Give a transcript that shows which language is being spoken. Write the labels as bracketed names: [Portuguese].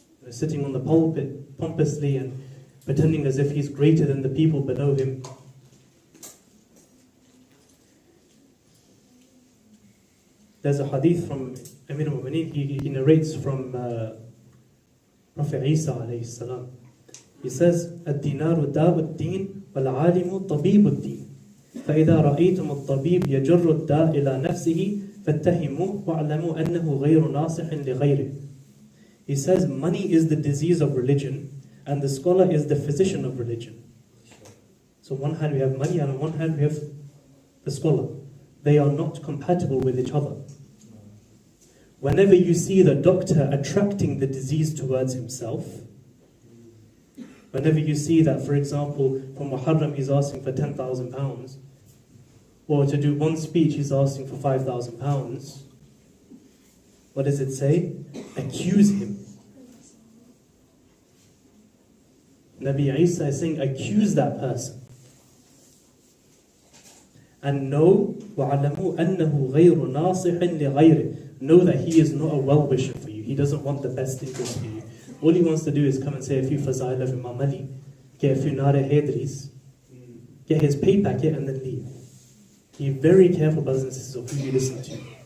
[English] Sitting on the pulpit pompously and pretending as if he's greater than the people below him. There's a hadith from Amir al-Mu'mineen, he narrates from Prophet Isa alayhi salam. He says, [Arabic] الدينار داء الدين والعالم طبيب الدين فإذا رأيتم الطبيب يجر الداء إلى نفسه فاتهموه واعلموا أنه غير ناصح لغيره. [English] He says, money is the disease of religion and the scholar is the physician of religion. So on one hand we have money and on one hand we have the scholar. They are not compatible with each other. Whenever you see the doctor attracting the disease towards himself, whenever you see that, for example, for Muharram he's asking for £10,000, or to do one speech he's asking for £5,000, what does it say? Accuse him. Nabi Isa is saying, accuse that person. And know, [Arabic] وَعَلَمُوا أَنَّهُ غَيْرُ نَاصِحٍ لِغَيْرِهِ. [English] Know that he is not a well-wisher for you. He doesn't want the best interest for you. All he wants to do is come and say a few fazail of Imam Ali, get a few nare Heydris, get his pay packet and then leave. Be very careful, brothers and sisters, of who you listen to.